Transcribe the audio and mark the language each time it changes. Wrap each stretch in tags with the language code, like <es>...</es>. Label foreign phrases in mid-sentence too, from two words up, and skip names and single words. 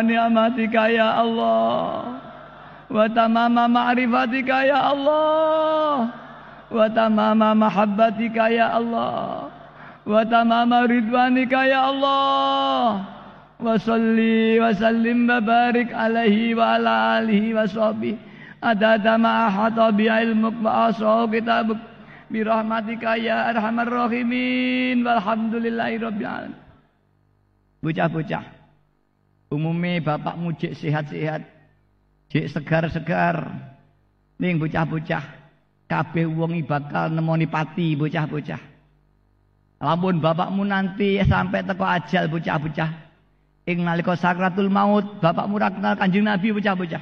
<ar>نعمتك يا الله وتمام معرفتك يا الله وتمام محبتك يا الله وتمام رضوانك يا الله وصل وسلم وبارك عليه وعلى آله وصحبه عدد ما أحاط بعلمك ووسعه كتابك برحمتك يا أرحم الراحمين والحمد لله رب العالمين.</ar> <jv>Bocah-bocah, umume bapakmu jek sehat-sehat, jek segar-segar, ning bocah-bocah kabeh wong bakal nemoni pati bocah-bocah. Lamun bapakmu nanti sampai teko ajal bocah-bocah, ing nalika</jv> <ar>سكرات الموت</ar> <jv>bapakmu ra kenal Kanjeng Nabi bocah-bocah.</jv>